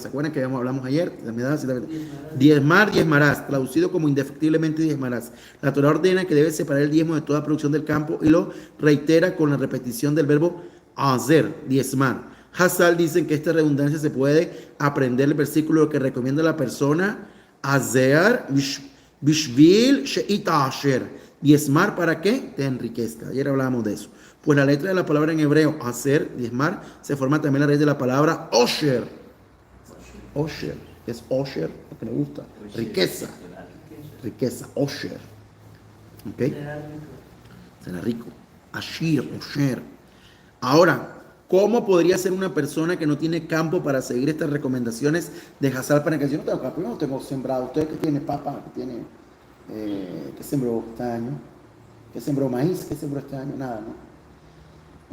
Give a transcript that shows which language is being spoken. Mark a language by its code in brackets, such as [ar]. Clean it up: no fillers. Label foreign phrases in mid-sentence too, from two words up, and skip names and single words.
[es] ¿Se acuerdan que hablamos ayer? Diezmarás, traducido como indefectiblemente diezmarás. La Torah ordena que debes separar el diezmo de toda producción del campo y lo reitera con la repetición del verbo hacer, diezmar. Hassal dicen que esta redundancia se puede aprender el versículo que recomienda a la persona hacer [he] בשביל שתתעשר. [es] Diezmar, ¿para qué? Te enriquezca. Ayer hablábamos de eso. Pues la letra de la palabra en hebreo, hacer, diezmar, se forma también la raíz de la palabra osher. Osher, es osher, lo que me gusta. Riqueza, riqueza, osher. ¿Ok? Será rico. [he] עשיר עושר. [es] Ahora, ¿cómo podría ser una persona que no tiene campo para seguir estas recomendaciones de Hazal para que yo no tengo campo, yo no tengo sembrado? ¿Usted que tiene papa, que tiene, qué sembró este año? ¿Qué sembró maíz? ¿Qué sembró este año? Nada, ¿no?